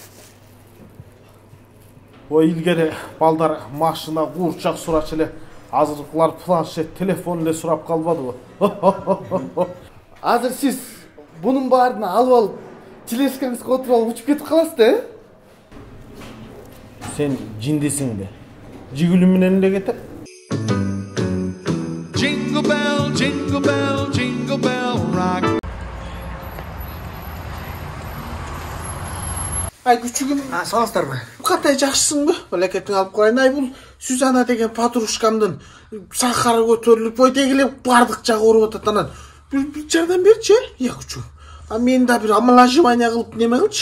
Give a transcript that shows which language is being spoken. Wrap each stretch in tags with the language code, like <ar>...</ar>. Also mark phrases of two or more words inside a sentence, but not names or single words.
<ky>Ой, илгери балдар машина, куурчак сурачу эле. Азыркылар планшет, телефон эле сурап калбадыбы? Азыр сиз бунун баарын алып алып, телескаңызга отуруп алып учуп кетип каласыз да, Сен жиндесиң бе? Жигүлүм менен эле кетет.</ky> <en>Jingle bell, jingle bell, jingle bell rock.</en> <ky>Ай күчүгүм, саламатсыздарбы? Кандай жакшысыңбы? Олекетиң алып коюн. Ай бул Сюзанна деген подружкамдын сахары көтөрүлүп, ой дегилеп бардык жагы ооруп атат. Анан бир жардам берчи, я күчүгүм. А мен да бир омоложивание кылып неме кылчы?</ky>